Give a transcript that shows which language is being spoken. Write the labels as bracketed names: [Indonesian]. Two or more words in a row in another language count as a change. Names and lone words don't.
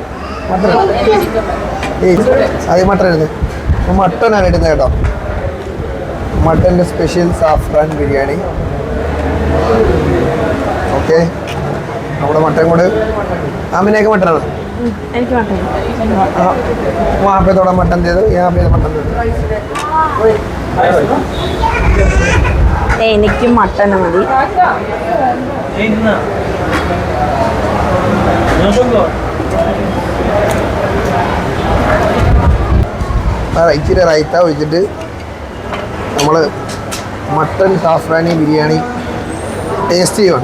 [Malayalam] മട്ടൺ അത് മട്ടൺ ഇടുന്നത്. അപ്പോൾ മട്ടനാണ് ഇടുന്നത് കേട്ടോ. മട്ടൻ്റെ [English] special saffron [Malayalam] ബിരിയാണി. ഓക്കെ, നമ്മുടെ മട്ടൻ കൂടെ. ആമിനൊക്കെ മട്ടനാണ്. എനിക്ക് മട്ടൺ. [Hindi] वहाँ पे थोड़ा मटन दे दो, यहाँ पे मटन दे दो. [Malayalam] എനിക്ക് മട്ടൺ മതി. ഇച്ചിരി റൈത്ത ഒഴിച്ചിട്ട് നമ്മൾ മട്ടൻ സാഫ്രാനി ബിരിയാണി ടേസ്റ്റ് ചെയ്യുവാണ്.